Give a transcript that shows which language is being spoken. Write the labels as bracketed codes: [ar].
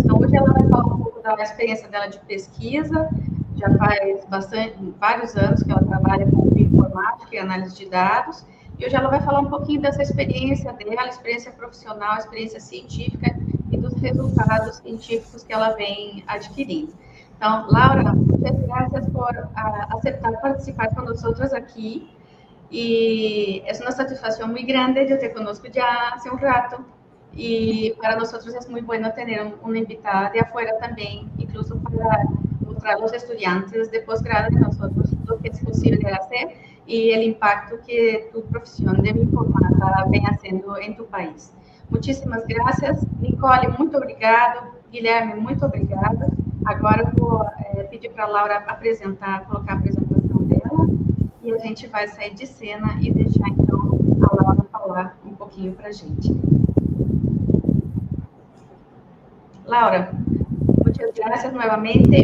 [pt] Então, hoje ela vai falar um pouco da experiência dela de pesquisa. Já faz vários anos que ela trabalha com bioinformática e análise de dados, e hoje ela vai falar um pouquinho dessa experiência dela, experiência profissional, experiência científica e dos resultados científicos que ela vem adquirindo. [es] Então, Laura, muchas gracias por aceptar participar con nosotros aquí. Y es una satisfacción muy grande. Yo te conozco ya hace un rato y para nosotros es muy bueno tener una invitada de afuera también, incluso para mostrar a los estudiantes de posgrado de nosotros lo que es posible hacer y el impacto que tu profesión de bioinformática vem haciendo en tu país. Muchísimas gracias. Nicole, [pt] muito obrigado. Guilherme, muito obrigada. Agora eu vou pedir para a Laura apresentar, colocar a apresentação dela, e a gente vai sair de cena e deixar, então, a Laura falar um pouquinho para a gente. [es] Laura, muchas gracias nuevamente.